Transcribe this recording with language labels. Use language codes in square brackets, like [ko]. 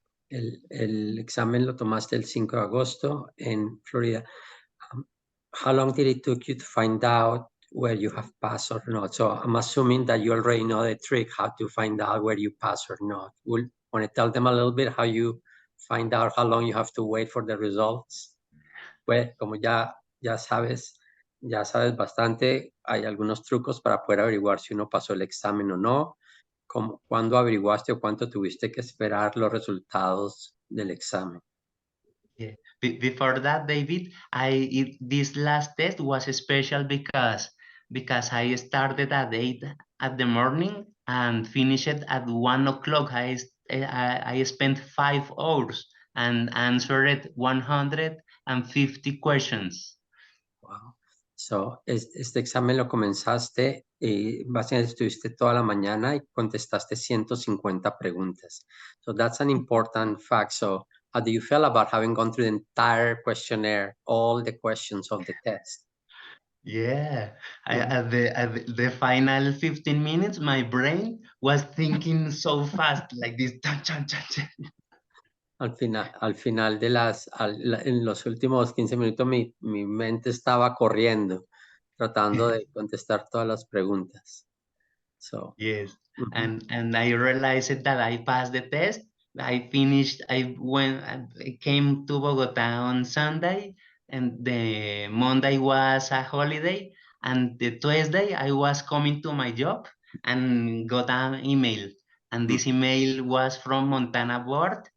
[es] El examen lo tomaste el 5 de agosto en Florida. [en] How long did it took you to find out where you have passed or not? So I'm assuming that you already know the trick, how to find out where you pass or not. Want to tell them a little bit how you find out how long you have to wait for the results? [es] Pues como ya sabes bastante, hay algunos trucos para poder averiguar si uno pasó el examen o no. ¿Cuándo averiguaste o cuánto tuviste que esperar los resultados del examen? [en] Yeah. Before that, David, this last test was special because I started at 8 at the morning and finished at 1 o'clock. I spent 5 hours and answered 150 questions. Wow. [es] So, este examen lo comenzaste y básicamente estuviste toda la mañana y contestaste 150 preguntas. [en] So that's an important fact. So how do you feel about having gone through the entire questionnaire, all the questions of the test? Yeah, at the final 15 minutes, my brain was thinking so fast, like this. Chan, chan, chan, chan. [es] Al final en los últimos 15 minutos mi mente estaba corriendo, tratando de contestar todas las preguntas. [en] So, Yes, and I realized that I passed the test. I finished. I came to Bogota on Sunday, and the Monday was a holiday, and the Tuesday I was coming to my job and got an email, and this email was from Montana board,